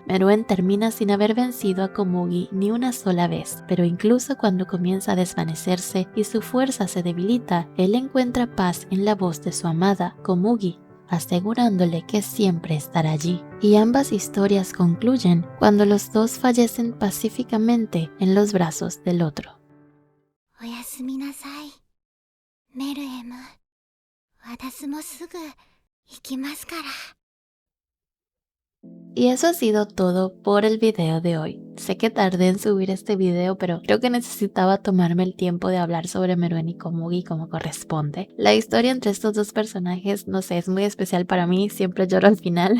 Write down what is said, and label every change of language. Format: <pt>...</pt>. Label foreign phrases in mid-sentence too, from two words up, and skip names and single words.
<es>Meruem termina sin haber vencido a Komugi ni una sola vez, pero incluso cuando comienza a desvanecerse y su fuerza se debilita, él encuentra paz en la voz de su amada, Komugi. asegurándole que siempre estará allí. Y ambas historias concluyen cuando los dos fallecen pacíficamente en los brazos del otro.</es> <ja>おやすみなさい、メルエム。私もすぐ行きますから。</ja> <es>Y eso ha sido todo por el video de hoy. Sé que tardé en subir este video, pero creo que necesitaba tomarme el tiempo de hablar sobre Meruem y Komugi como corresponde. La historia entre estos dos personajes, no sé, es muy especial para mí, siempre lloro al final.</es>